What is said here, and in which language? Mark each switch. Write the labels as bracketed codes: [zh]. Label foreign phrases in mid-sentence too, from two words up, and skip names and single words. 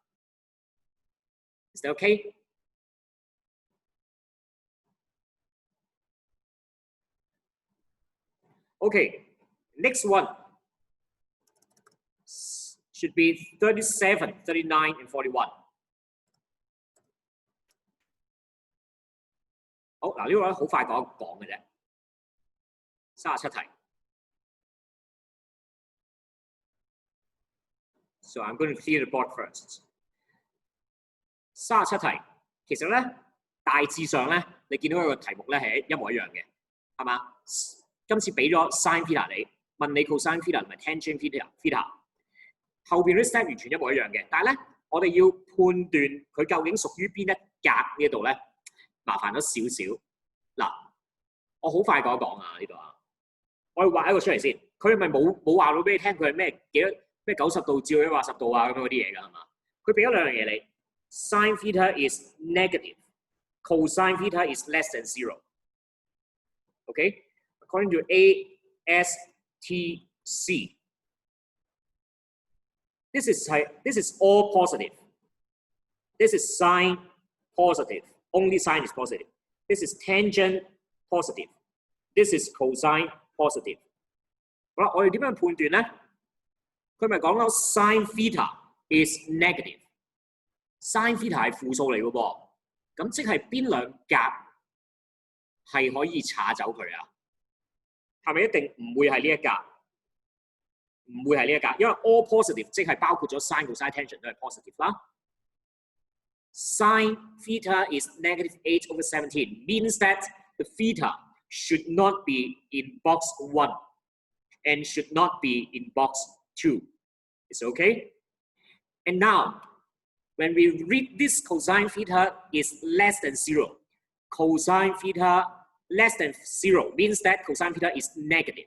[en] Is that okay? Okay, next one should be 37, 39, and 41. [yue] 好，嗱呢個咧好快講嘅啫，37 題。 [en] So I'm going to clear the board first. [yue] 37 題，其實咧大致上咧，你見到佢個題目咧係一模一樣嘅，係嘛？今次俾咗 [en] sin theta [yue] 你，問你 [en] cosine theta [yue] 同埋 [en] tangent theta， [yue] 後邊啲 step 完全一模一樣嘅。但係咧， 我哋要判斷佢究竟屬於邊一格呢度咧，麻煩咗少少。嗱，我好快講一講啊呢度啊，我哋畫一個出嚟先。佢咪冇話到俾你聽佢係咩幾多咩90度照或80度啊咁樣嗰啲嘢㗎係嘛？佢俾咗兩樣嘢你 ， [en] sin theta is negative, cosine theta is less than 0. Okay, according to ASTC, this is all positive. This is sine positive. Only sine is positive. This is tangent positive. This is cosine positive. [yue] 好啦，我哋點樣判斷咧？佢咪講到 [en] sin theta is negative。 sin theta [yue] 係負數嚟嘅噃，咁即係邊兩格係可以查走佢啊？係咪一定唔會係呢一格？唔會係呢一格，因為 all positive 即係包括咗 sin、cosine、tangent 都係 positive 啦。 [en] Sin theta is negative 8/17 means that the theta should not be in box 1 and should not be in box 2. It's okay? And now, when we read this cosine theta is less than 0, cosine theta less than 0 means that cosine theta is negative.